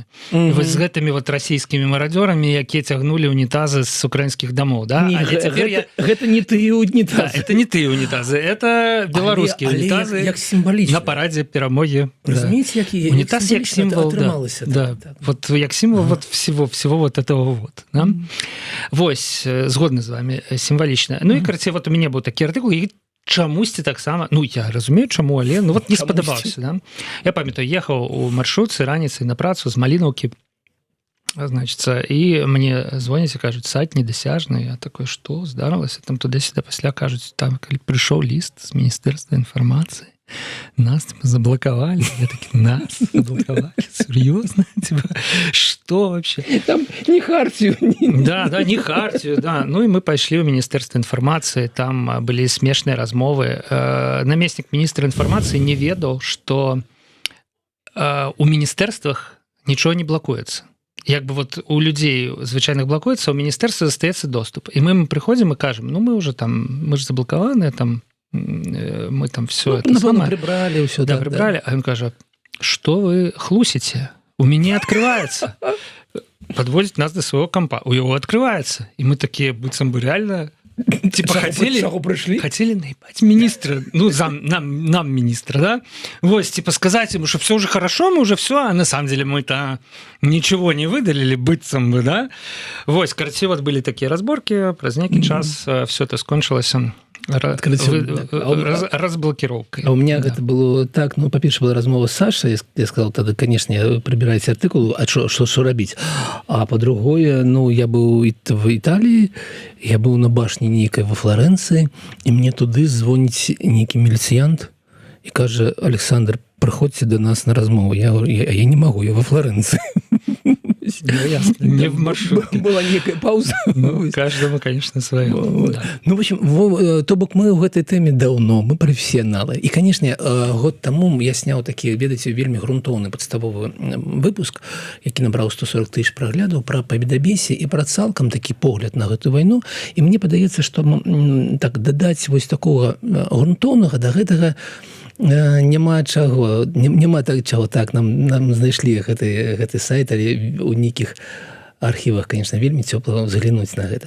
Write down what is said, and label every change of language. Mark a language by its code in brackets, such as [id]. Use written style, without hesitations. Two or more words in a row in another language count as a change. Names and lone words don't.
[be] Вось з гэтымі вот расійскімі марадзёрамі, якія цягнулі унітазы з украінскіх дамоў, да? Гэта не тыя унітазы. Да, это не тыя унітазы, это беларускія унітазы на парадзе перамогі. Разумееце, які унітаз як сімвол, да. [ru] Вот як символ вот всего вот этого вот, да? [be] Вось, згодны з вами, сімвалічна. Ну і, карацей, вот у мяне быў такі артыкул, і чамусьці таксама, ну, я разумею, чаму, але ну вот не спадабаўся, да? Я памятаю, ехаў у маршрутцы раніцай на працу з Малінаўкі, значится, і мне звоняць і кажуць: сайт недасяжны. Я такой: што здарылася? Там туды-сюды, пасля кажуць: там, калі прыйшоў ліст з Міністэрства інфармацыі, [ru] нас заблокировали. Я таки: нас заблокировали? Серьезно? Типа, что вообще? Там не хартию. Да, не хартию, да. Ну и мы пошли в Министерство информации, там были смешные размовы. Наместник министра информации не ведал, что у министерствах ничего не блокуется. [be] Як бы вот у людей звычайных блокуецца, у міністэрства застаецца доступ. І мы прыходзім і кажам: ну мы уже там, мы ж заблокаваныя, там мы там [ru] все это самое прибрали, ўсё, [be] да, прибрали. А ён кажа: [ru] что вы хлусите? У меня открывается. Подводит нас до своего компа. У него открывается. И мы такие, [be] быццам бы [ru] реально... Типа хотели наебать министра, ну, нам министра, да? Вот, типа сказать ему, что все уже хорошо, мы уже все, а на самом деле мы-то ничего не выдалили, [be] быццам бы, [ru] да? Вот, короче, вот были такие разборки, праз некий час все это скончилось разблокировкой. А у меня это было так, ну, по-перше, была размова с Сашей, я сказал, тогда, конечно, прибирайте артикул, а что робить? А по-другое, ну, я был в Италии, я был на башне некой во Флоренции, и мне туды звоніць некий милициант и каже: Александр, приходите до нас на размову. Я говорю, я не могу, я во Флоренции. Не в маршрутке. Была некая пауза. Каждому, конечно, свое. Ну, в общем, [be] то бок мы ў гэтай тэме даўно, мы прафесіяналы. І, канешне, год таму я сняў такі, ведаеце, вельмі грунтоўны падставовы выпуск, які набраў 140 000 праглядаў пра пабедабесе і пра цалкам такі погляд на гэтую вайну. І мне падаецца, што так дадаць вось такога грунтоўнага да гэтага няма чаго, няма чаго так, нам знайшлі гэты сайт, але у нейкіх архівах, конечно, вельмі цёпла заглянуць на гэта.